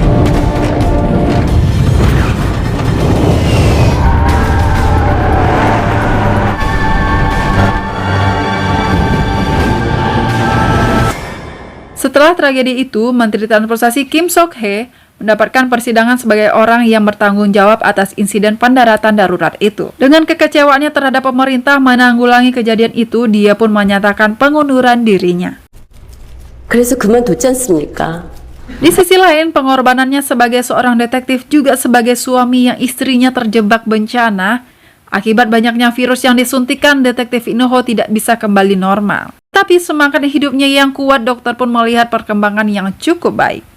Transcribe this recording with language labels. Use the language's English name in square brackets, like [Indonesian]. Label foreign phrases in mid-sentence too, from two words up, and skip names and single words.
[Indonesian] Setelah tragedi itu, Menteri Transportasi Kim Sok-hee mendapatkan persidangan sebagai orang yang bertanggung jawab atas insiden pendaratan darurat itu. Dengan kekecewaannya terhadap pemerintah menanggulangi kejadian itu, dia pun menyatakan pengunduran dirinya. [Korean] 그래서 그만뒀지 않습니까? [Indonesian] Di sisi lain, pengorbanannya sebagai seorang detektif juga sebagai suami yang istrinya terjebak bencana. Akibat banyaknya virus yang disuntikan, detektif Inoho tidak bisa kembali normal. Tapi semangat hidupnya yang kuat, dokter pun melihat perkembangan yang cukup baik.